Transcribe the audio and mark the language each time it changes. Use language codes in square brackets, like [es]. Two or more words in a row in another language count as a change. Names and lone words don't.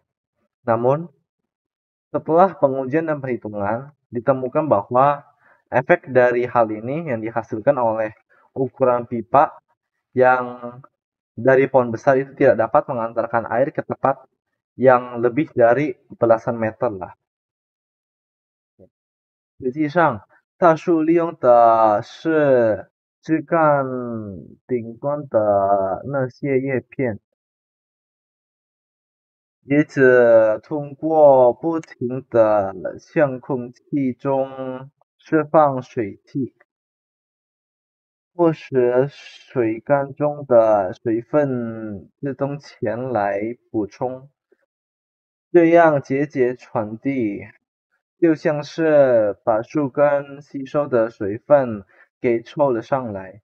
[id] Namun, setelah pengujian dan perhitungan, ditemukan bahwa efek dari hal ini yang dihasilkan oleh ukuran pipa yang dari pohon besar itu tidak dapat mengantarkan air ke tempat yang lebih dari belasan meter lah. [zh] 实际上，大树利用的是枝干顶端的那些叶片，叶子通过不停地向空气中释放水汽，迫使水干中的水分自动前来补充，这样节节传递，就像是把树根吸收的水分给抽了上来。